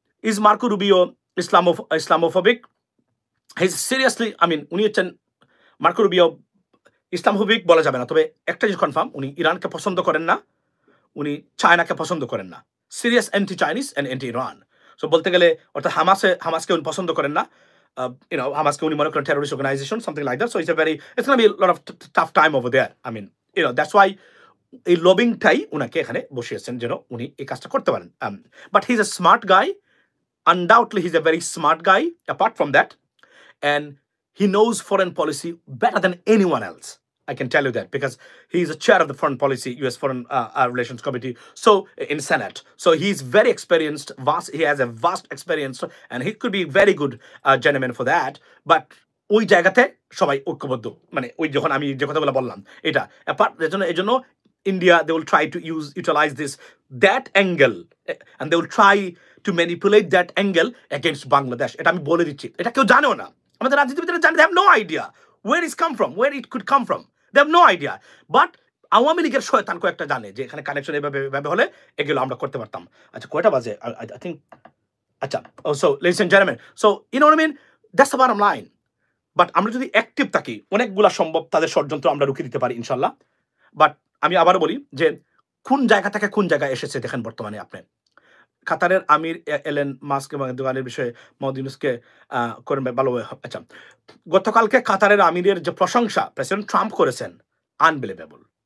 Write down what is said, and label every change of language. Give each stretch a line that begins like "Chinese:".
English: Is Marco Rubio Islamophobic? He is seriously,
Bangla: উনি হচ্ছেন, Marco Rubio Islamophobic বলা যাবে না, তবে একটা জিনিস কনফার্ম, উনি ইরানকে পছন্দ করেন না, উনি চায়নাকে পছন্দ করেন না,
English: Serious anti Chinese and anti Iran.
Bangla: So বলতে গেলে অর্থাৎ হামাসকে উনি পছন্দ করেন না, হামাসকে উনি মনে করেন terrorist organisation,
English: Something like that. So it's gonna be lot of tough time over there. That's why
Bangla: এই লবিংটাই উনাকে এখানে বসিয়েছেন, যেন উনি এই কাজটা করতে পারেন।
English: But he is a smart guy, undoubtedly he's a very smart guy apart from that, and he knows foreign policy better than anyone else. I can tell you that, because he is a chair of the foreign policy, US Foreign Relations Committee, so in Senate. So he's very experienced, he has a vast experience, and he could be very good gentleman for that. But
Bangla: ওই জায়গাতে সবাই ঐক্যবদ্ধ, মানে ওই যখন আমি যে কথাগুলো বললাম এটা এজন্য
English: India, they will try to utilize that angle, and they will try to manipulate that angle against Bangladesh.
Bangla: এটা আমি বলে দিচ্ছি, এটা কেউ জানেও না, আমাদের রাজনীতিবিদরা জানে,
English: they have no idea where it's come from, where it could come from, they have no idea.
Bangla: But Awami লীগের শয়তান কয়েকটা জানে যে এখানে কানেকশন এভাবে হলে এগুলো আমরা করতে পারতাম। আচ্ছা, কয়টা বাজে?
English: I think, আচ্ছা, so ladies and gentlemen, so you know what I mean, that's the bottom line.
Bangla: But আমরা যদি অ্যাক্টিভ থাকি, অনেকগুলা সম্ভব তাদের ষড়যন্ত্র আমরা রুখে দিতে পারি ইনশাল্লাহ। বাট আমি আবারও বলি যে কোন জায়গা থেকে কোন জায়গায় এসেছে দেখেন। বর্তমানে আপনি কাতারের আমির এলেন মাস্ক এবং দোয়ালের বিষয়ে মোহাম্মদ ইউনূসকে করেন ভালোভাবে। আচ্ছা, গতকালকে কাতারের আমিরের যে প্রশংসা প্রেসিডেন্ট ট্রাম্প করেছেন, আনবিলিভেবল।